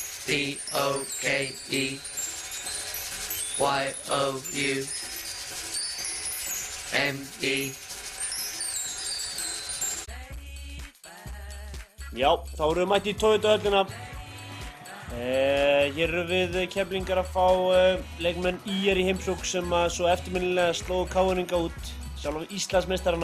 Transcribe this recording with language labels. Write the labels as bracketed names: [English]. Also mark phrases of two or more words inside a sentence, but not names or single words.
[Icelandic] D-O-K-E-Y-O-U-M-E. Já, þá erum við mætt í Toyota-höllina. Hér erum við Keflvíkingar að fá leikmenn ÍR í heimsókn sem að svo eftirminnilega slógu KR-inga út, sjálf Íslandsmeistarana.